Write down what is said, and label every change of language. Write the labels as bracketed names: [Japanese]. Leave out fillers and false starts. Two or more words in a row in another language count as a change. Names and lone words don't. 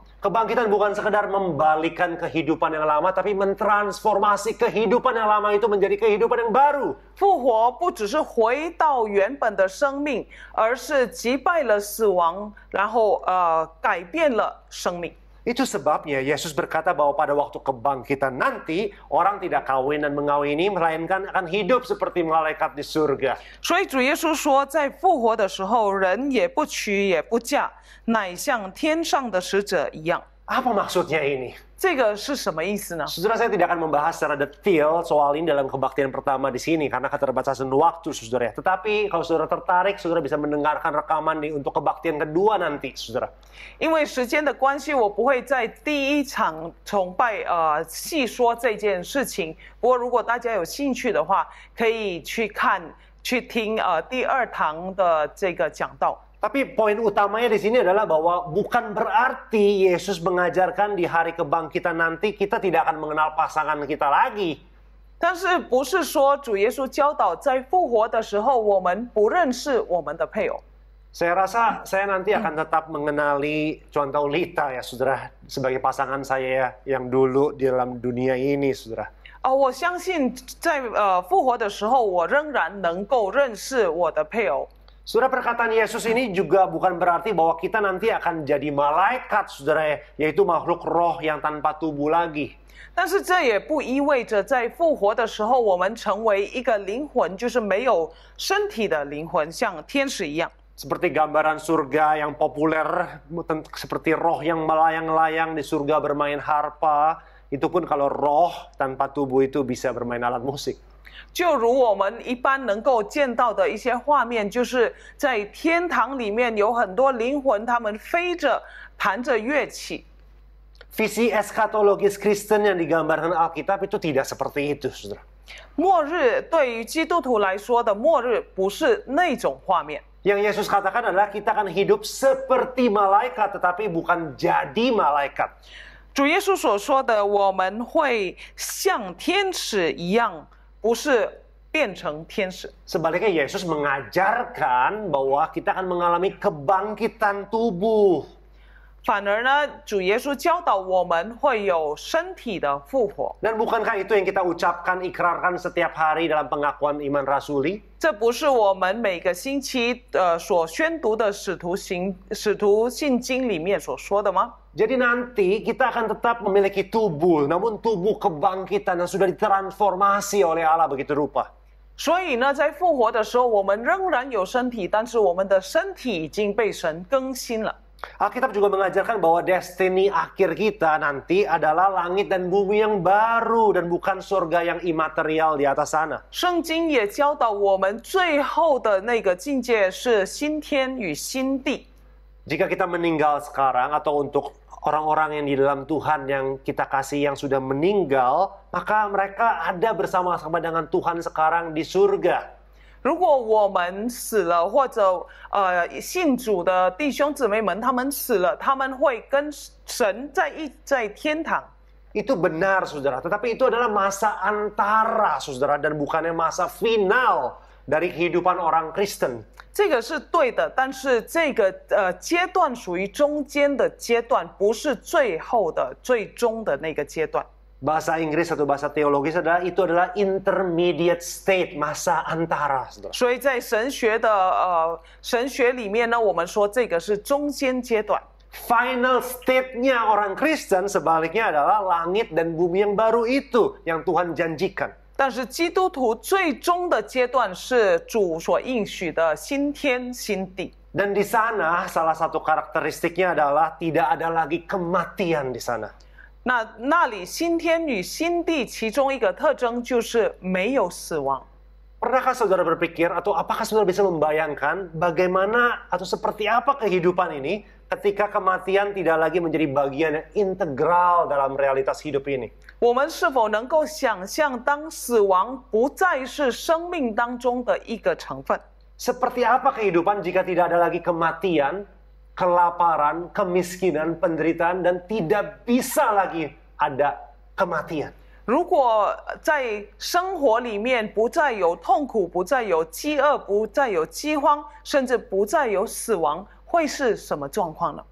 [Indonesian] Kebangkitan bukan sekedar membalikan kehidupan yang lama, tapi mentransformasi kehidupan yang lama itu menjadi kehidupan yang baru. [Chinese] 复活不只是回到原本的生命，而是击败了死亡，然后改变了生命。 [Indonesian] Itu sebabnya Yesus berkata bahwa pada waktu kebangkitan nanti, orang tidak kawin dan mengawini, melainkan akan hidup seperti malaikat di surga. [Chinese] 所以主耶稣说，在复活的时候，人也不娶也不嫁，乃像天上的使者一样。 [Indonesian] Apa maksudnya ini? [Chinese] 这个是什么意思呢？ [Indonesian] Saudara, saya tidak akan membahas secara detail soal ini dalam kebaktian pertama di sini karena keterbatasan waktu, saudara. Tetapi kalau saudara tertarik, saudara bisa mendengarkan rekaman untuk kebaktian kedua nanti, saudara. [Chinese] 因为时间的关系，我不会在第一场崇拜细说这件事情。不过，如果大家有兴趣的话，可以去听第二堂的这个讲道。 [Indonesian] Tapi poin utamanya di sini adalah bahwa bukan berarti Yesus mengajarkan di hari kebangkitan nanti kita tidak akan mengenal pasangan kita lagi. [Chinese] 但是不是说主耶稣教导在复活的时候，我们不认识我们的配偶？ [Indonesian] Saya rasa saya nanti akan tetap mengenali contoh Lita ya, saudara, sebagai pasangan saya yang dulu di dalam dunia ini, saudara. [Chinese] 我相信在复活的时候，我仍然能够认识我的配偶。 [Indonesian] Saudara, perkataan Yesus ini juga bukan berarti bahwa kita nanti akan jadi malaikat, saudara, yaitu makhluk roh yang tanpa tubuh lagi. [Chinese] 但是这也不意味着在复活的时候，我们成为一个灵魂，就是没有身体的灵魂，像天使一样。 [Indonesian] Seperti gambaran surga yang populer, seperti roh yang melayang-layang di surga bermain harpa, itu pun kalau roh tanpa tubuh itu bisa bermain alat musik. [Chinese] 就如我们一般能够见到的一些画面，就是在天堂里面有很多灵魂，他们飞着弹着乐器。 [Indonesian] Visi eskatologis Kristen yang digambarkan Alkitab itu tidak seperti itu, saudara. [Chinese] 末日对于基督徒来说的末日不是那种画面。 [Indonesian] Yang Yesus katakan adalah kita akan hidup seperti malaikat, tetapi bukan jadi malaikat. [Chinese] 主耶稣所说的，我们会像天使一样，不是变成天使。 [Indonesian] Sebaliknya Yesus mengajarkan bahwa kita akan mengalami kebangkitan tubuh. [Chinese] 反而呢，主耶稣教导我们会有身体的复活。 [Indonesian] Dan bukankah itu yang kita ucapkan, ikrarkan setiap hari dalam pengakuan iman rasuli? [Chinese] 这不是我们每个星期所宣读的使徒信经里面所说的吗？ [Indonesian] Jadi nanti kita akan tetap memiliki tubuh, namun tubuh kebangkitan yang sudah ditransformasi oleh Allah begitu rupa. [Chinese] 所以呢，在复活的时候，我们仍然有身体，但是我们的身体已经被神更新了。 [Indonesian] Alkitab juga mengajarkan bahwa destiny akhir kita nanti adalah langit dan bumi yang baru dan bukan surga yang imaterial di atas sana. [Chinese] 圣经也教导我们，最后的那个境界是新天与新地。 [Indonesian] Jika kita meninggal sekarang atau untuk orang-orang yang di dalam Tuhan yang kita kasih yang sudah meninggal, maka mereka ada bersama-sama dengan Tuhan sekarang di surga. [Chinese] 如果我们死了，或者信主的弟兄姊妹们他们死了，他们会跟神在天堂。 [Indonesian] Itu benar, saudara. Tetapi itu adalah masa antara, saudara, dan bukannya masa final dari kehidupan orang Kristen. [Chinese] 这个是对的，但是这个阶段属于中间的阶段，不是最后的、最终的那个阶段。 [Indonesian] Bahasa Inggris atau bahasa teologis itu adalah [English] intermediate state, [Indonesian] masa antara, saudara. [Chinese] 所以在神学里面呢，我们说这个是中间阶段。 [English] Final state- [Indonesian] nya orang Kristen sebaliknya adalah langit dan bumi yang baru itu yang Tuhan janjikan. [Chinese] 但是基督徒最终的阶段是主所应许的新天新地。 [Indonesian] Dan di sana salah satu karakteristiknya adalah tidak ada lagi kematian di sana. [Chinese] 那里新天与新地其中一个特征就是没有死亡。 [Indonesian] Pernahkah saudara berpikir atau apakah saudara bisa membayangkan bagaimana atau seperti apa kehidupan ini ketika kematian tidak lagi menjadi bagian yang integral dalam realitas hidup ini? [Chinese] 我们是否能够想象，当死亡不再是生命当中的一个成分？ [Indonesian] Seperti apa kehidupan jika tidak ada lagi kematian, kelaparan, kemiskinan, penderitaan, dan tidak bisa lagi ada kematian? [Chinese] 如果在生活里面不再有痛苦，不再有饥饿，不再有饥荒，甚至不再有死亡，会是什么状况呢？